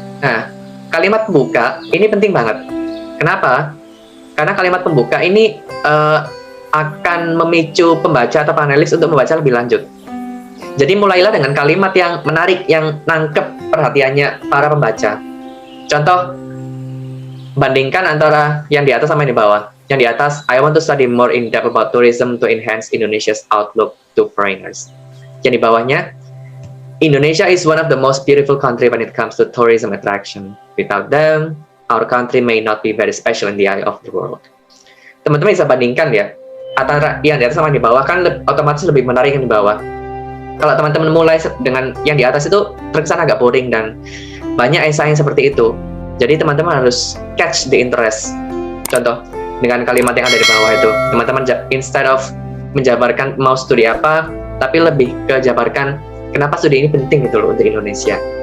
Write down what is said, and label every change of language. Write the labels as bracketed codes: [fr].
[id] Nah, kalimat pembuka ini penting banget. Kenapa? Karena kalimat pembuka ini akan memicu pembaca atau panelis untuk membaca lebih lanjut. Jadi mulailah dengan kalimat yang menarik, yang nangkep perhatiannya para pembaca. Contoh, bandingkan antara yang di atas sama yang di bawah. Yang di atas, [en] I want to study more in depth about tourism to enhance Indonesia's outlook to foreigners. [id] Yang di bawahnya, [en] Indonesia is one of the most beautiful country when it comes to tourism attraction. Without them, our country may not be very special in the eye of the world. [id] Teman-teman bisa bandingkan ya, antara yang di atas sama yang di bawah kan otomatis lebih menarik yang di bawah. Kalau teman-teman mulai dengan yang di atas itu terkesan agak boring dan banyak esai yang seperti itu. Jadi teman-teman harus [en] catch the interest. [id] Contoh, dengan kalimat yang ada di bawah itu, teman-teman [en] instead of [id] menjabarkan mau studi apa, tapi lebih ke jabarkan kenapa studi ini penting gitu loh untuk Indonesia.